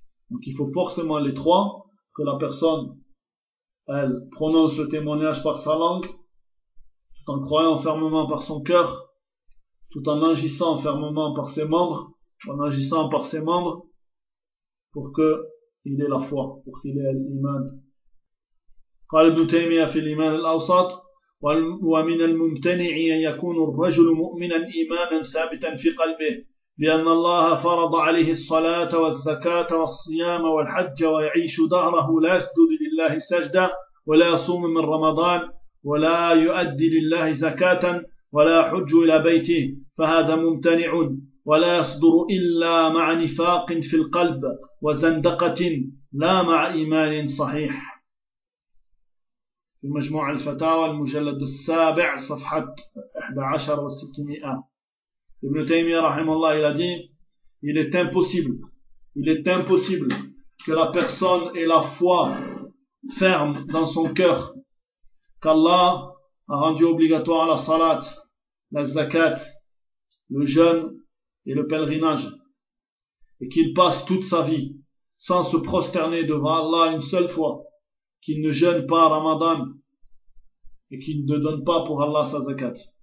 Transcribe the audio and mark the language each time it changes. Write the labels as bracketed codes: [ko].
[fr] Donc il faut forcément les trois, que la personne, elle, prononce le témoignage par sa langue, tout en croyant fermement par son cœur, tout en agissant fermement par ses membres, en agissant par ses membres, pour qu'il ait la foi, pour qu'il ait l'iman. [ar] قال ابن تيمية في الإيمان الأوسط ومن الممتنع أن يكون الرجل مؤمنا إيمانا ثابتا في قلبه بأن الله فرض عليه الصلاة والزكاة والصيام والحج ويعيش دهره لا يسجد لله سجدة ولا يصوم من رمضان ولا يؤدي لله زكاة ولا يحج إلى بيته فهذا ممتنع ولا يصدر إلا مع نفاق في القلب وزندقة لا مع إيمان صحيح. المجموع الفتاوى المجلد السابع صفحة 11600. [fr] ابن تيمية [ar] رحمه الله [fr] il a dit, il est impossible que la personne ait la foi ferme dans son cœur qu'Allah a rendu obligatoire la salat, la zakat, le jeûne et le pèlerinage, et qu'il passe toute sa vie sans se prosterner devant Allah une seule fois, qu'il ne jeûne pas Ramadan et qui ne donne pas pour Allah sa zakat.